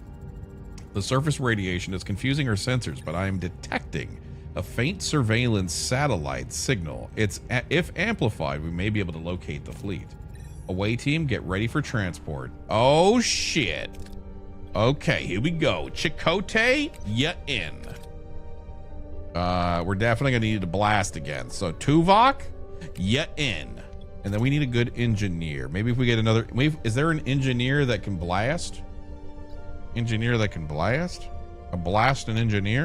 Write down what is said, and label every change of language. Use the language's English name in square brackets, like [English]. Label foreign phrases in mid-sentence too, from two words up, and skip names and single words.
[English] The surface radiation is confusing our sensors, but I am detecting a faint surveillance satellite signal. If amplified, we may be able to locate the fleet. Away team, get ready for transport. Oh shit. Okay, here we go. Chakotay, ya in. We're definitely gonna need to blast again. So Tuvok, ya in. And then we need a good engineer. Maybe if we get another, is there an engineer that can blast? Engineer that can blast? A blast and engineer?